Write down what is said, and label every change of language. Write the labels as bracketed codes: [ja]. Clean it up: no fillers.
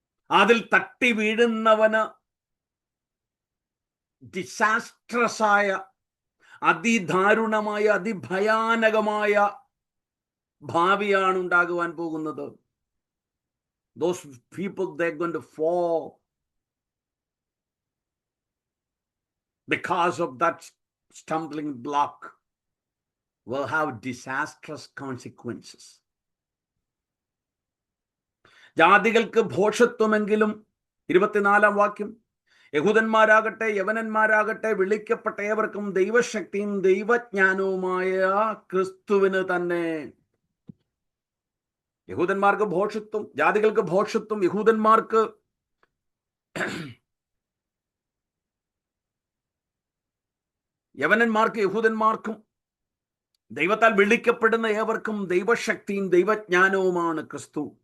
[ml] അതിൽ തട്ടി വീഴുന്നവന് ഡിസാസ്ട്രസ് ആയ, അതിദാരുണമായ, അതിഭയാനകമായ ഭാവിയാണ് ഉണ്ടാകുവാൻ പോകുന്നത്. [en] Those people, they're going to fall because of that stumbling block, will have disastrous consequences. [ml] ജാതികൾക്ക് ഭോഷത്വമെങ്കിലും 24-ാം വാക്യം, യഹൂദന്മാരാകട്ടെ യവനന്മാരാകട്ടെ വിളിക്കപ്പെട്ട ഏവർക്കും ദൈവശക്തിയും ദൈവജ്ഞാനവുമായ ക്രിസ്തുവിന് തന്നെ. യഹൂദന്മാർക്ക് ഭോഷത്വം, ജാതികൾക്ക് ഭോഷത്വം, യഹൂദന്മാർക്ക് യവനന്മാർക്ക് യഹൂദന്മാർക്കും ദൈവത്താൽ വിളിക്കപ്പെടുന്ന ഏവർക്കും ദൈവശക്തിയും ദൈവജ്ഞാനവുമാണ് ക്രിസ്തു.